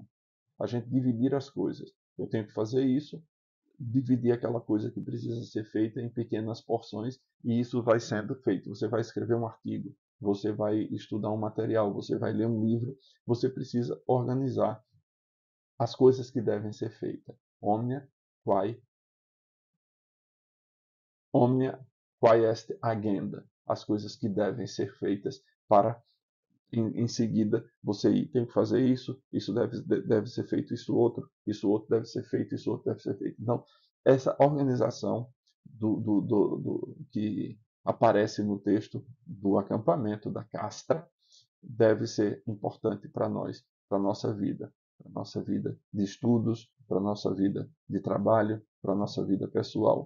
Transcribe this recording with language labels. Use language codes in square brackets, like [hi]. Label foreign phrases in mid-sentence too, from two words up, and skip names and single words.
[pt] A gente dividir as coisas. Eu tenho que fazer isso, dividir aquela coisa que precisa ser feita em pequenas porções e isso vai sendo feito. Você vai escrever um artigo, você vai estudar um material, você vai ler um livro, você precisa organizar as coisas que devem ser feitas. [la] Omnia quae est agenda, [pt] as coisas que devem ser feitas para em seguida você tem que fazer isso, isso deve ser feito, isso outro deve ser feito, isso outro deve ser feito. Então, essa organização que aparece no texto do acampamento, da castra, deve ser importante para nós, para a nossa vida de estudos, para a nossa vida de trabalho, para a nossa vida pessoal.